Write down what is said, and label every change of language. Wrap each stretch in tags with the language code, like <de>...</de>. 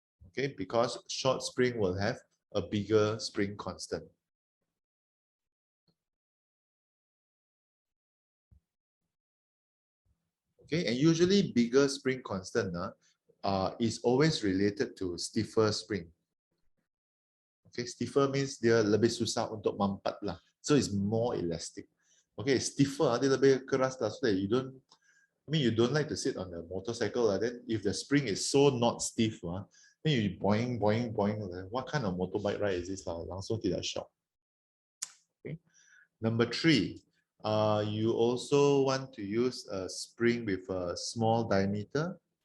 <en>Okay, because short spring will have a bigger spring constant. Okay, and usually bigger spring constant is always related to stiffer spring.</en> <ms>Okay,</ms> <en>stiffer means</en> <ms>dia lebih susah untuk mampat lah.</ms> <en>So it's more elastic. Okay, stiffer</en> <ms>dia lebih keras</ms> <en>lah. So that you don't, you don't like to sit on the motorcycle. Then if the spring is so not stiff, then you boing. What kind of motorbike ride is this?</en> <ms>Langsung tidak shock.</ms> <en>Okay. Number 3, you also want to use a spring with a small diameter.</en>